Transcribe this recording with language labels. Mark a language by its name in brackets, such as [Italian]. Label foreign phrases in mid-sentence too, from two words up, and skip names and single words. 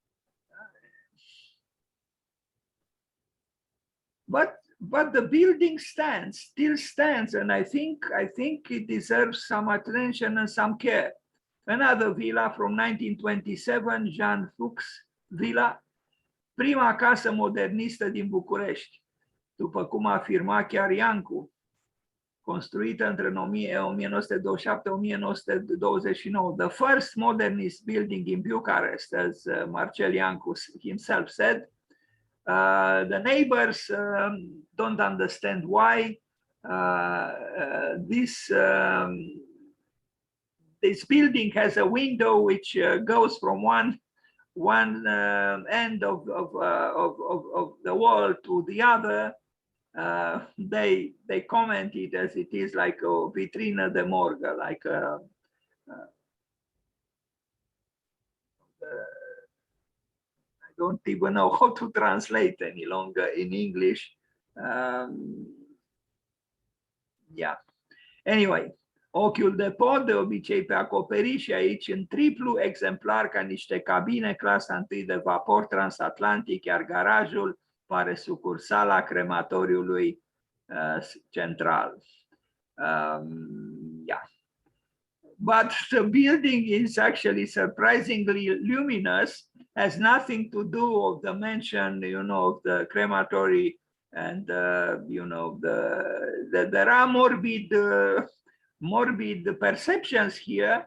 [English] But the building still stands, and I think it deserves some attention and some care. Another villa from 1927, Jean Fuchs Villa, [Romanian] prima casă modernistă din București, după cum afirma chiar Janco, construită între 1927-1929, [English] the first modernist building in Bucharest, as Marcel Janco himself said. The neighbors don't understand why this building has a window which goes from one end of the wall to the other. They comment it as it is like a [Romanian] vitrina de morgue, [English] like a I don't even know how to translate any longer in English. Yeah. Anyway, [Romanian] ochiul de pod, de obicei pe acoperiș, și aici în triplu exemplar ca niște cabine clasa 1 de vapor transatlantic, iar garajul pare sucursala crematoriului central. [English] Yeah. But the building is actually surprisingly luminous, has nothing to do with the mention, you know, of the crematory, and you know, there are morbid perceptions here.